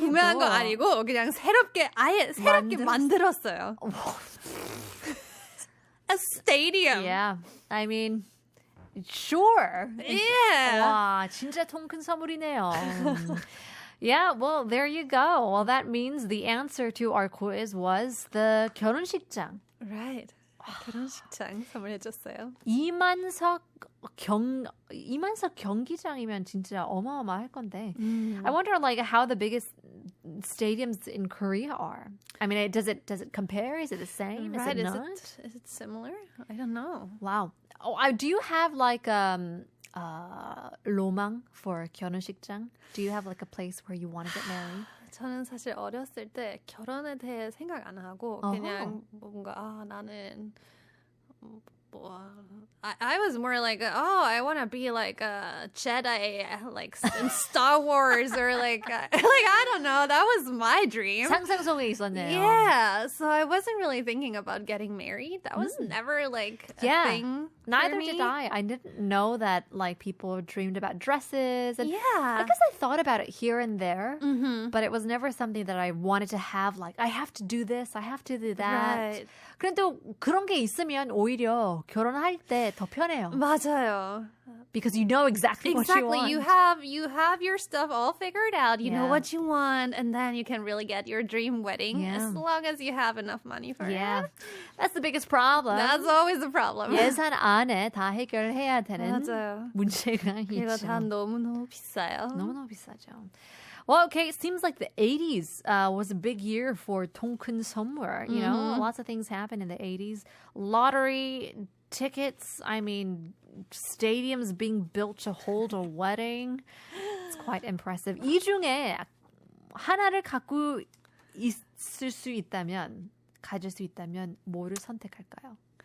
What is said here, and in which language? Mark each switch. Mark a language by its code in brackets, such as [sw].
[ko] 구매한 거 아니고 그냥 새롭게 만들었어요. [en] A stadium. Yeah. I mean, sure. Yeah. [ko] 와, 진짜 통 큰 선물이네요. [en] Yeah, well, there you go. Well, that means the answer to our quiz was the 결혼식장. Right. [ko] 결혼식장 선물해줬어요. 이만석 경기장이면 진짜 어마어마할 건데. [en] I wonder like how the biggest stadiums in Korea are. I mean, does it compare? Is it the same? Right. Is it not? Is it similar? I don't know. Wow. Oh, do you have like 로망 for 결혼식장? Do you have like a place where you want to get married? [ko] 저는 사실 어렸을 때 결혼에 대해 생각 안 하고 그냥 뭔가 나는 [en] I was more like, I want to be like a Jedi, like in Star Wars, or like I don't know. That was my dream. [ko] 상상 속에 있었네요. [en] Yeah, so I wasn't really thinking about getting married. That was never like a thing. Neither for me. did I. I didn't know that like people dreamed about dresses. And Yeah. I guess I thought about it here and there, but it was never something that I wanted to have. Like I have to do this, I have to do that. Right. [ko] 그런데 그런 게 있으면 오히려 결혼할 때 더 편해요. 맞아요. [en] Because you know exactly what you want. You have your stuff all figured out. You know what you want, and then you can really get your dream wedding as long as you have enough money for it. That's the biggest problem. That's always the problem. [ko] 예산 안에 다 해결해야 되는 맞아요. 문제가 이거 있죠. 다 너무너무 비싸요. 너무너무 비싸죠. [en] Well, okay, it seems like the 80s was a big year for 통 큰 선물. You know, lots of things happened in the 80s. Lottery tickets, I mean, stadiums being built to hold a wedding. It's quite impressive. [ko] 이 중에 하나를 갖고 있을 수 있다면, 가질 수 있다면 뭐를 선택할까요?